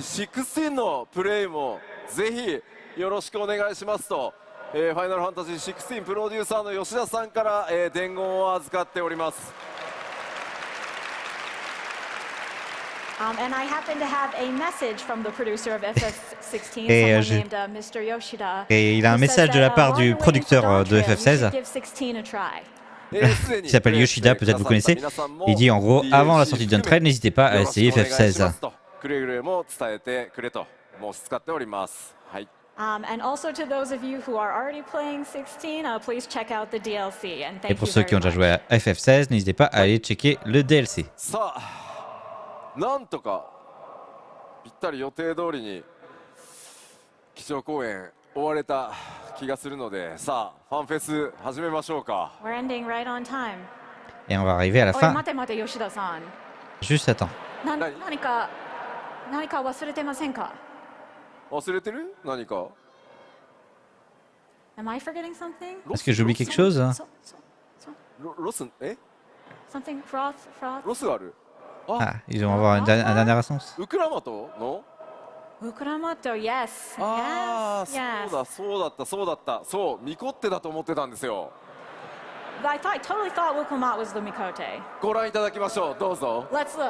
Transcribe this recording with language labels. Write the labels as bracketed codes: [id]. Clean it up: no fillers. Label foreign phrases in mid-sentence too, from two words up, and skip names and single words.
[ja] よろしくお願いしますと、ファイナルファンタジー16プロデューサーの吉田さんから、伝言を預かっております。 [en] And I happen to have a message from the producer of FF16, someone named Mr. Yoshida. [fr] Et il a un message de la part du producteur de FF16. Il s'appelle Yoshida, peut-être vous connaissez. Il dit en gros, avant la sortie de Dawn Trail, n'hésitez pas à essayer FF16. [en] And also to those of you who are already playing 16, please check out the DLC. And thank [fr] Et pour [en] you [fr] ceux [en] very [fr] qui ont déjà [en] much. [fr] joué à FF16, n'hésitez pas à aller checker le DLC. [ja] なんとかぴったり予定通りに基調講演終われた気がするので、さあファンフェス始めましょうか。 [en] We're ending right on time. [fr] Et on va arriver à la fin. [ja] 待て待て吉田さん。 [fr] Juste à temps. [ja] 何か忘れてませんか？忘れてる？何か？ [en] Am I forgetting something? [fr] Est-ce que j'oublie quelque chose? [ja] ロス [en] Something froth? [ja] ロスがある。 [fr] Ah, ils vont avoir un dernier essence. [ja] ウクラマトの？ウクラマト、yes. ああ、 [en] yes. [ja] そうだった。そう、ミコッテだと思ってたんですよ。 I totally thought Wuklamat was the Mikote. ご覧いただきましょう。どうぞ。 [en] Let's look.